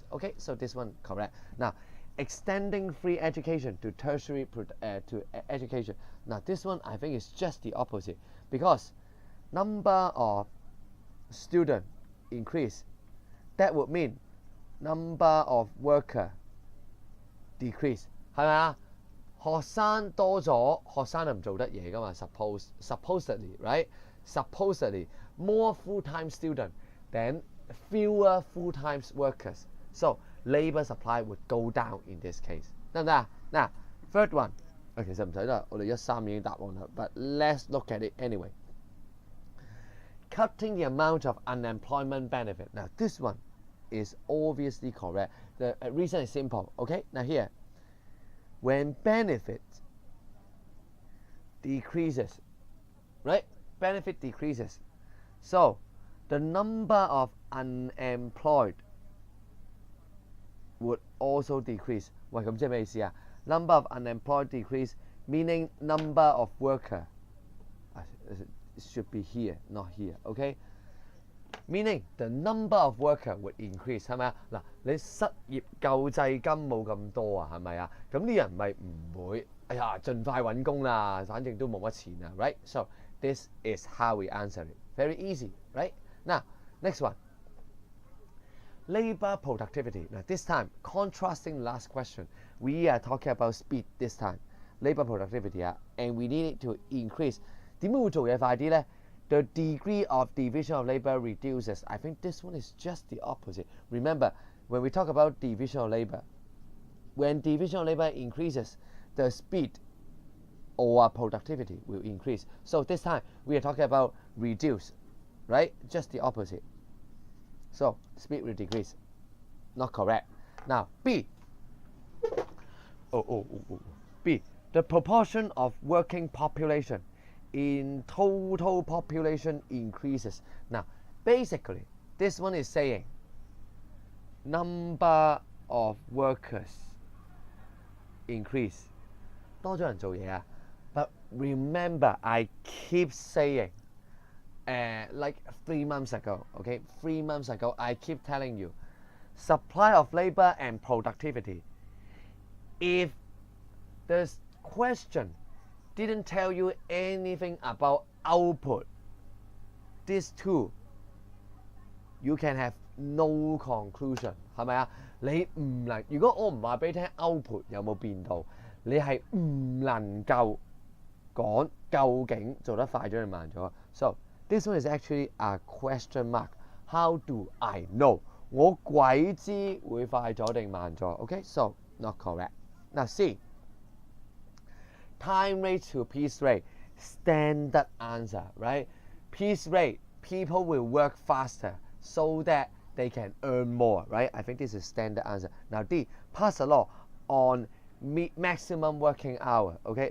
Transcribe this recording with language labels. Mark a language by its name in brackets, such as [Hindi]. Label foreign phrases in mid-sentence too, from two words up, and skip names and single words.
[English] Okay, so this one correct. Now, extending free education to tertiary education. Now, this one I think is just the opposite, because number of student increase, that would mean number of worker decrease. [Cantonese] 係咪啊？學生多咗，學生就唔做得嘢㗎嘛。 [English] Supposedly, right? Supposedly, more full-time student than fewer full-time workers. So labor supply would go down in this case. [Cantonese] 得唔得啊？嗱 ， [English] third one， [Cantonese] 其實唔使啦，我哋13已經答案啦。 [English] But let's look at it anyway. Cutting the amount of unemployment benefit. Now this one is obviously correct. The reason is simple. Okay, now here, when benefit decreases, right? Benefit decreases, so the number of unemployed would also decrease. [Cantonese] 喂，咁即係咩意思啊 [English] ？Number of unemployed decrease, meaning number of worker. It should be here, not here. Okay. Meaning the number of worker would increase [Cantonese] 係咪啊？嗱，你失業救濟金冇咁多啊，係咪啊？咁啲人咪唔會，哎呀，盡快揾工啦，反正都冇乜錢啊 ，right? [English] So this is how we answer it. Very easy, right? Now, next one. Labor productivity. Now this time, contrasting last question, we are talking about speed this time. Labor productivity 啊 ，and we need it to increase. [Cantonese] 點解會做嘢快啲咧 [English] the degree of division of labor reduces. I think this one is just the opposite. Remember, when we talk about division of labor, when division of labor increases, the speed or productivity will increase. So this time we are talking about reduce, right? Just the opposite. So speed will decrease. Not correct. Now B. B. The proportion of working population in total population increases. Now, basically, this one is saying number of workers increase. [Cantonese] 多咗人做嘢啊。 [English] But remember, I keep saying, like 3 months ago, okay? 3 months ago, I keep telling you, supply of labor and productivity. If the question didn't tell you anything about output, these two, you can have no conclusion, [Cantonese] 係咪啊？你唔能，如果我唔話俾你聽 output 有冇變到，你係唔能夠講究竟做得快咗定慢咗。 [English] So this one is actually a question mark. How do I know？ [Cantonese] 我鬼知會快咗定慢咗 [English] ？Okay, so not correct. Now C. Time rate to piece rate, standard answer, right? Piece rate, people will work faster so that they can earn more, right? I think this is standard answer. Now D, pass a law on maximum working hour, okay?